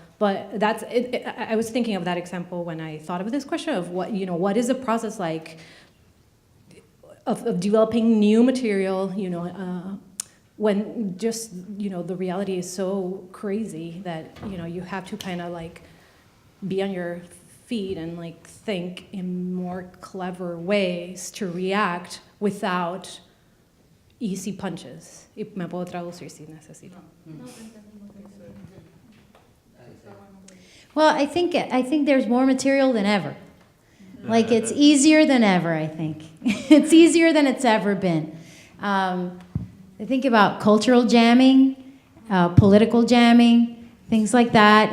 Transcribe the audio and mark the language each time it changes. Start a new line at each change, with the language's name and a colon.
English: But that's it. I was thinking of that example when I thought of this question of what is the process like of developing new material, when just, the reality is so crazy that, you have to kind of like be on your feet and like think in more clever ways to react without easy punches.
Spanish: Y me puedo traducir si necesito.
English: Well, I think there's more material than ever. Like it's easier than ever, I think. It's easier than it's ever been. I think about cultural jamming, political jamming, things like that.